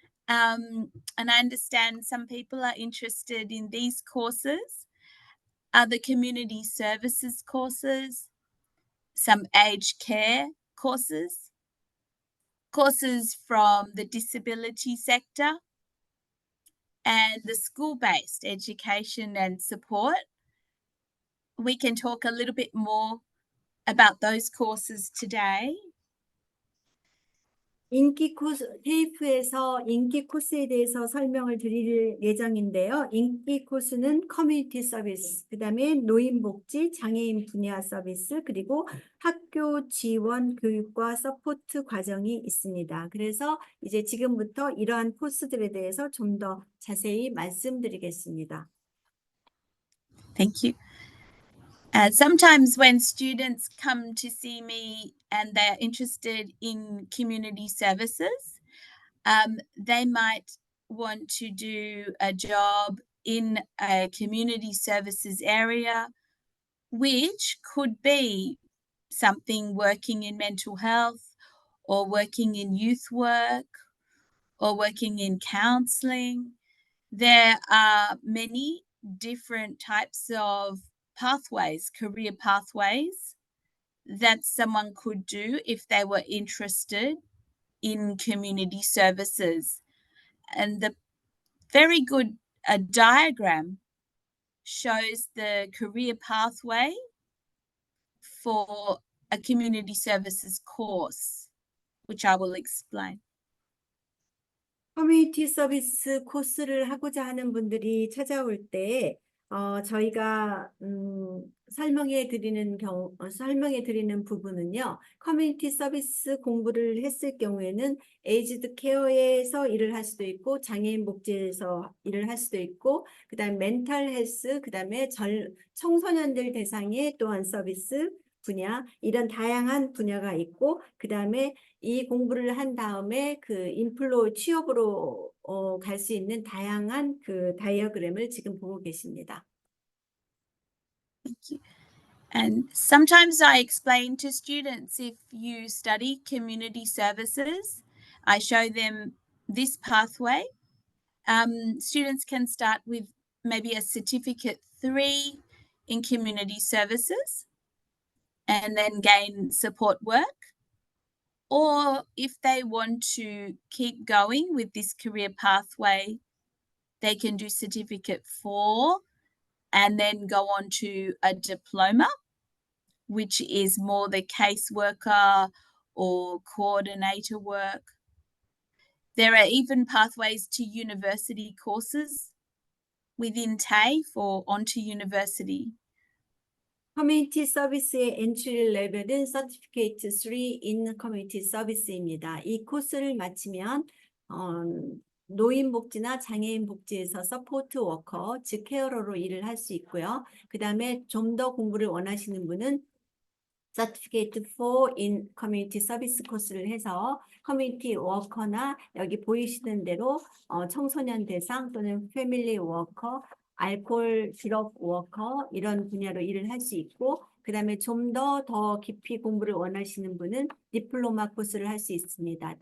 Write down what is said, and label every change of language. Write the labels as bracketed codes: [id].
[en] And I understand some people are interested in these courses, are the community services courses, some aged care courses, courses from the disability sector, and the school-based education and support. We can talk a little bit more about those courses today. [ko] 인기 코스, 테이프에서 인기 코스에 대해서 설명을 드릴 예정인데요. 인기 코스는 커뮤니티 서비스, 그 다음에 노인복지, 장애인 분야 서비스, 그리고 학교 지원 교육과 서포트 과정이 있습니다. 그래서 이제 지금부터 이러한 코스들에 대해서 좀 더 자세히 말씀드리겠습니다. [en] Thank you. Sometimes when students come to see me and they're interested in community services, they might want to do a job in a community services area, which could be something working in mental health or working in youth work or working in counselling. There are many different types of pathways, career pathways that someone could do if they were interested in community services. And the very good diagram shows the career pathway for a community services course, which I will explain. [ko] 커뮤니티 서비스 코스를 하고자 하는 분들이 찾아올 때 저희가 설명해 드리는 부분은요. 커뮤니티 서비스 공부를 했을 경우에는 에이즈드 케어에서 일을 할 수도 있고 장애인 복지에서 일을 할 수도 있고 그다음 멘탈 헬스 그다음에 청소년들 대상의 또한 서비스 분야 이런 다양한 분야가 있고 그다음에 이 공부를 한 다음에 그 취업으로 갈 수 있는 다양한 그 다이어그램을 지금 보고 계십니다. [en] Thank you. And sometimes I explain to students if you study community services, I show them this pathway. Students can start with maybe a certificate 3 in community services and then gain support work. Or if they want to keep going with this career pathway, they can do certificate 4 and then go on to a diploma, which is more the caseworker or coordinator work. There are even pathways to university courses within TAFE or onto university. [ko] 커뮤니티 서비스의 엔트리 레벨은 서티피케이트 3 in 커뮤니티 서비스입니다. 이 코스를 마치면 노인복지나 장애인복지에서 서포트 워커, 즉 케어러로 일을 할 수 있고요. 그 다음에 좀 더 공부를 원하시는 분은 서티피케이트 4 in 커뮤니티 서비스 코스를 해서 커뮤니티 워커나 여기 보이시는 대로 청소년 대상 또는 패밀리 워커, 알코올 드럭 워커 이런 분야로 일을 할 수 있고 그 다음에 좀 더 깊이 공부를 원하시는 분은 디플로마 코스를 할 수 있습니다.